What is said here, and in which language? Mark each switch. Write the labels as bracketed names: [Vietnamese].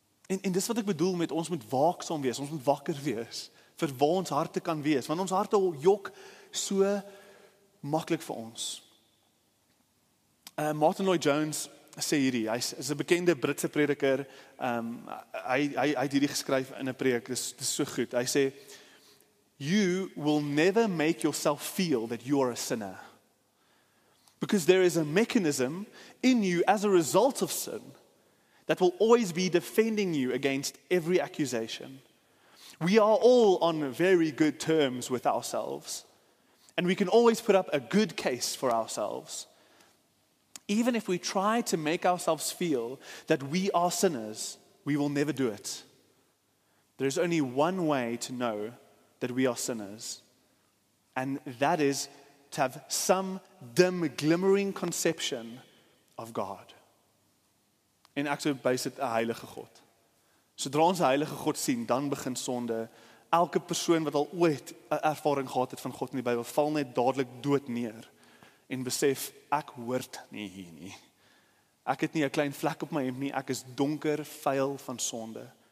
[Afrikaans] En dis wat ek bedoel met ons moet waaksaam wees, ons moet wakker wees vir waar ons harte kan wees, want ons harte jok so maklik vir ons. Martin Lloyd-Jones sê hierdie, hy is 'n bekende Britse prediker, hy het hierdie geskryf in 'n preek, dis so goed. [English] Hy sê, you will never make yourself feel that you are a sinner. Because there is a mechanism in you as a result of sin that will always be defending you against every accusation. We are all on very good terms with ourselves. And we can always put up a good case for ourselves. Even if we try to make ourselves feel that we are sinners, we will never do it. There is only one way to know that we are sinners. And that is to have some dim, glimmering conception of God. [Afrikaans] En ek sou bys dit 'n heilige God. Sodra ons 'n heilige God sien, dan begin sonde. Elke persoon wat al ooit 'n ervaring gehad het van God in die Bybel, val net dadelik dood neer en besef, ek hoort nie hier nie. Ek het nie 'n klein vlek op my hemp nie, ek is donker, vuil van sonde.